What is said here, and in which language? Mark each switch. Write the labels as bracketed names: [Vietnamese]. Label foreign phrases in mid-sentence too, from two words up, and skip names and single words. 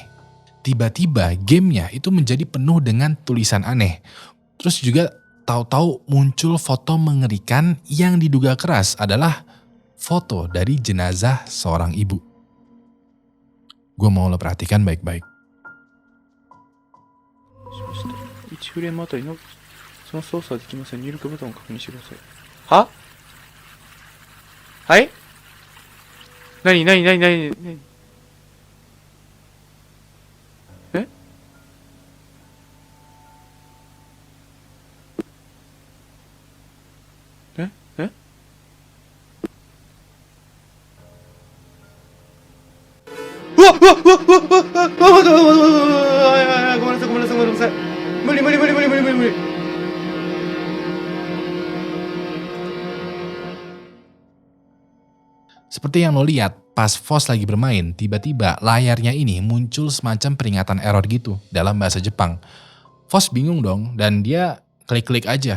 [Indonesian] Tiba-tiba gamenya itu menjadi penuh dengan tulisan aneh. Terus juga tahu-tahu muncul foto mengerikan yang diduga keras adalah foto dari jenazah seorang ibu. Gua mau lo perhatikan baik-baik. [Japanese] 1 フレームあたりのその操作はできません。入力ボタンを確認してください。は？はい？何え？え？うわっごめんなさい。無理。 [Indonesian] Seperti yang lo lihat, pas Foss lagi bermain, tiba-tiba layarnya ini muncul semacam peringatan error gitu dalam bahasa Jepang. Foss bingung dong dan dia klik-klik aja.